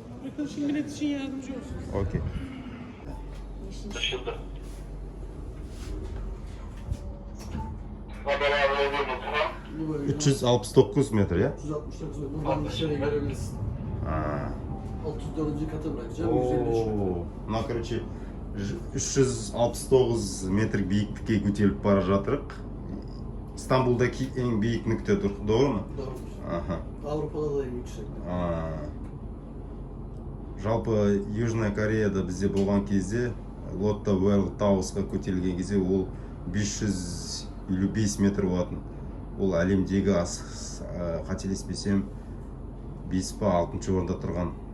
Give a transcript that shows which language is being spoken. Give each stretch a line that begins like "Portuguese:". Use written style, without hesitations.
Turkish: Arkadaşım millet için yardımcı olsun. Okey. 369 metre ya. 369 metre. Buradan dışarı görebilirsin. 34. katı bırakacağım. 153 metre.
Kazakh: Мына, короче, 369 метр биіктікке көтеріліп бара жатырық.
Turkish: İstanbul'daki en büyük noktadır, doğru mu? Doğrudur. Aha. Avrupa'da da en yüksek.
Kazakh: Жалпы Южная Кореяда бізде болған кезде Лотта World Towers'қа көтерілген кезде ол 555 метр болатын. Ол әлемдегі қателеспесем 5 па 6-шы орында тұрған.